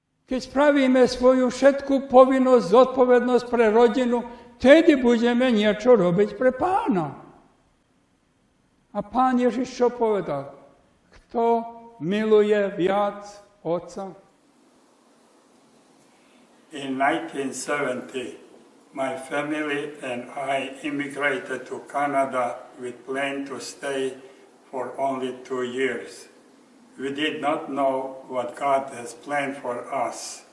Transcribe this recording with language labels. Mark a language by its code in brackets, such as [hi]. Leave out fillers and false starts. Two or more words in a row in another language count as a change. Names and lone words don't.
[sk] Keď spravíme svoju všetku povinnosť, zodpovednosť pre rodinu, tedy budeme niečo robiť pre Pána. A Pán Ježiš čo povedal? Kto miluje viac otca? [en] In 1970, my family and I immigrated to Canada with plan to stay for only 2 years. We did not know what God has planned for us.